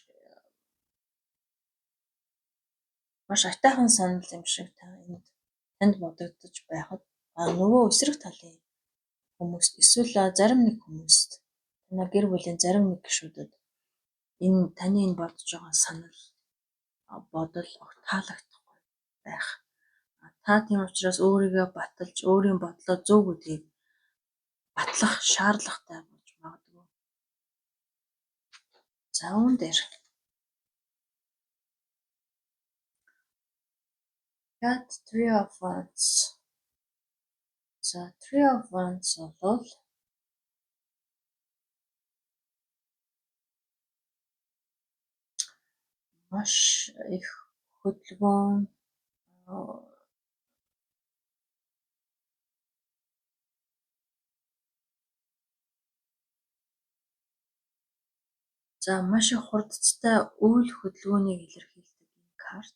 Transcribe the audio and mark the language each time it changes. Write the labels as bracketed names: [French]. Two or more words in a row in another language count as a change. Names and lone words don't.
[Mongolian] атайхан санал юм шиг танд бодогдож байхад нөгөө эсрэг талын хүмүүст эсвэл зарим нэг хүмүүст танай гэр бүлийн зарим нэг гишүүдэд таны бодож байгаа санал бодол таалагдахгүй байх. Та тийм учраас өөрийгөө баталж өөрийн бодлоо зөв гэдгийг батлах шаардлагатай болж магадгүй. За үүн дээр got 3 of wands. За 3 of wands бол маш их хөдөлгөөн за маш их хурдцтай үйл хөдөлгөөнийг илэрхийлдэг энэ карт.